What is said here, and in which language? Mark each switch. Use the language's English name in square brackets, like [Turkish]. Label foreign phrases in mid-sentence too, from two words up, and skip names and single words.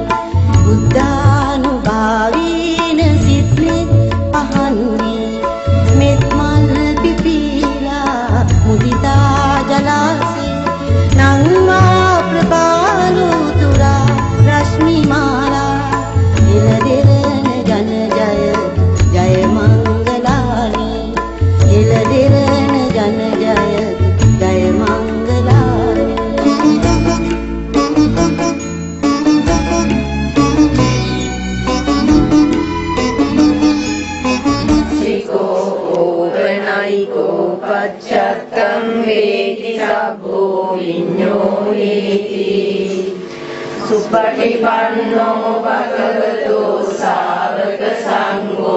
[Sinhala] බුද්ධානුභාවීන සිත්ලිත් පහන් වී මෙත් මල් පිපීලා මුදිතා ජලාසේ නංවා ප්‍රභාලු තුරා රශ්මි මාලා එළදෙරන ජන ජයතු ජය මංගලානි එළදෙරන ජන ජයතු ජය මංගලානි [Pali] पच्चत्तं वेति सब्बो विඤ්ඤෝहीति सुपटिपन्नो भगवतो सावक संघो